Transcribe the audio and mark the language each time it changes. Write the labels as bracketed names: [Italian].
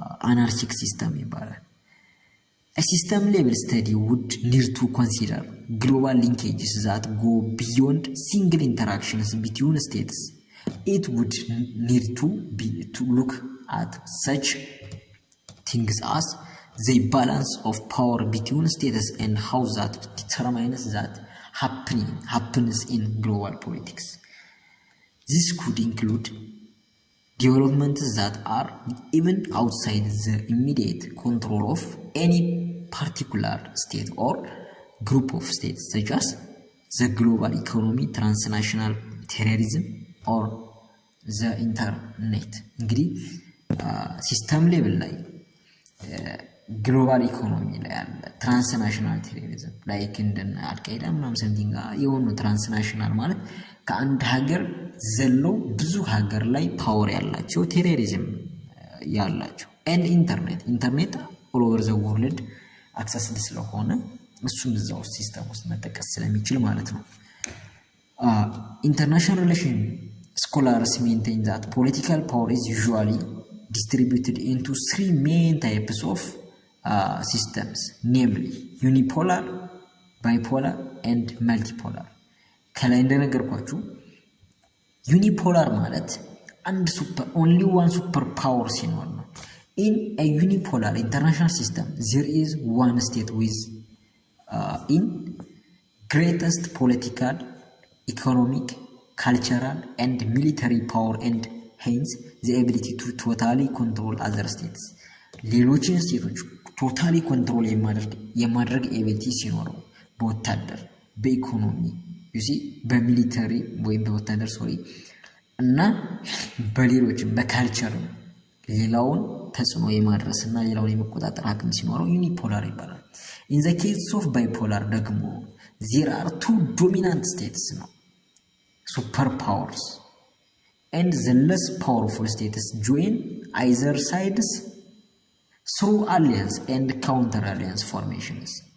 [English] anarchic system ይባላል። A system level study would need to consider global linkages that go beyond single interactions between states. It would need to look at such things as the balance of power between states and how that determines that happens in global politics. This could include developments that are even outside the immediate control of any particular state or group of states, such as the global economy, transnational terrorism, or the internet. [Amharic] እንግዲህ ሲስተም ሌቭል ላይ ግሎባል ኢኮኖሚ ላይ ያለ ትራንስናሽናል ቴሮሪዝም ላይክ እንደነ አልቃይዳ ምናምን ሰምቲንግ የሆኑ ትራንስናሽናል ማለት ከአንድ ሀገር ዘለው ብዙ ሀገር ላይ ፓወር ያላቸው ቴሮሪዝም ያላቸው ኤንድ ኢንተርኔት ኦል ኦቨር ዘ ወርልድ አክሰስ ስለሆነ እሱም እዛው ሲስተም ውስጥ መጠቀስ ስለሚችል ማለት ነው። [English] ኢንተርናሽናል ሪሌሽን scholars maintain that political power is usually distributed into three main types of systems, namely unipolar, bipolar, and multipolar. [Amharic] ከላይ እንደነገርኳችሁ ዩኒፖላር ማለት [English] only one super power [Amharic] ሲኖር ነው። [English] In a unipolar international system, there is one state with in greatest political, economic, cultural, and military power and hence the ability to totally control other states. [Amharic] ሌሎችን ስቴቶች ቶታሊ ኮንትሮል የማድረግ ኤቢሊቲ ሲኖረው በወታደር በኢኮኖሚ በሚሊተሪ ወይም በወታደር እና በሌሎችም በካልቸር ሌላውን ተጽዕኖ የማድረስና ሌላውን የመቆጣጠር አቅም ሲኖረው ዩኒፖላር ይባላል። [English] in the case of bipolar ደግሞ there are two dominant states ነው superpowers and the less powerful states join either sides through alliance and counter alliance formations.